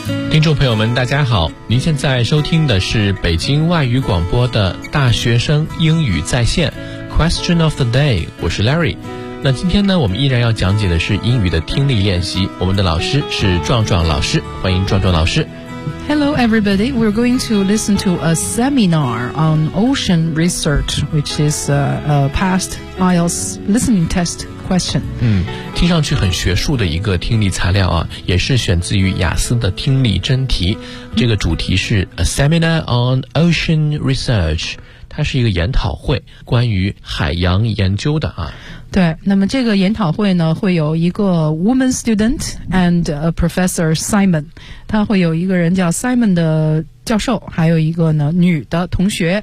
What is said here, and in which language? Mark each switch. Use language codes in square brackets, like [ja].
[zh] 听众朋友们大家好，您现在收听的是北京外语广播的大学生英语在线 Question of the Day， 我是 Larry。那今天呢，我们依然要讲解的是英语的听力练习，我们的老师是壮壮老师，欢迎壮壮老师。 [en] Hello everybody, we're going to listen to a seminar on ocean research, which is a past IELTS listening test question. [zh] 听上去很学术的一个听力材料啊，也是选自于雅思的听力真题。这个主题是 A Seminar on Ocean Research, 它是一个研讨会，关于海洋研究的啊。对，那么这个研讨会呢，会有一个 [en] woman student and a professor Simon， [zh] 他会有一个人叫 Simon 的教授，还有一个呢女的同学，